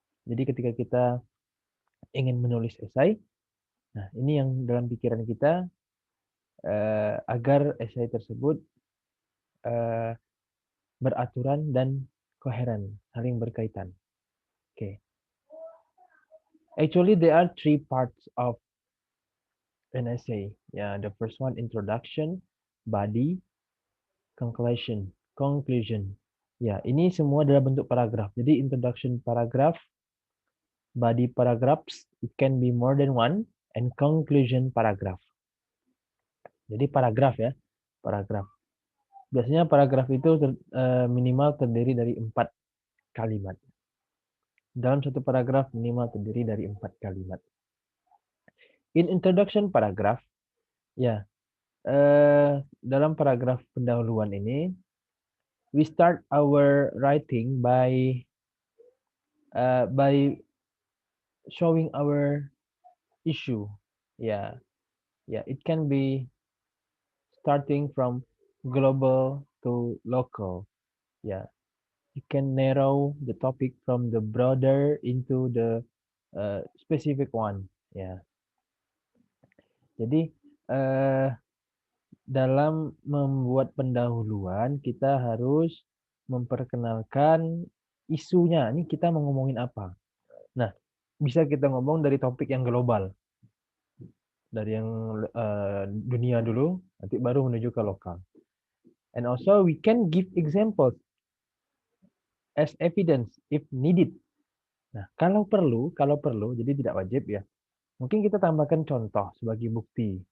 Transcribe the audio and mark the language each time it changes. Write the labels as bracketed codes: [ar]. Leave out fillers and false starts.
[id] Jadi ketika kita ingin menulis esai, nah ini yang dalam pikiran kita agar esai tersebut eh, beraturan dan koheren, saling berkaitan. Okay. [en] Actually, there are three parts of an essay. Yeah, the first one introduction, body, conclusion. Conclusion. [id] Ya, ini semua dalam bentuk paragraf. [en] Jadi introduction paragraph, body paragraphs, it can be more than one, and conclusion paragraph. [id] Jadi paragraf ya, paragraf. Biasanya paragraf itu minimal terdiri dari 4 kalimat. Dalam satu paragraf minimal terdiri dari 4 kalimat. [en] In introduction paragraph, [id] ya, dalam paragraf pendahuluan ini, [en] we start our writing by showing our issue. Yeah, yeah, it can be starting from global to local. Yeah, you can narrow the topic from the broader into the specific one. [id] Ya, jadi dalam membuat pendahuluan kita harus memperkenalkan isunya. Ini kita mau ngomongin apa? Nah, bisa kita ngomong dari topik yang global, dari yang dunia dulu, nanti baru menuju ke lokal. [en] And also we can give examples as evidence if needed. [id] Nah, kalau perlu, jadi tidak wajib ya. Mungkin kita tambahkan contoh sebagai bukti.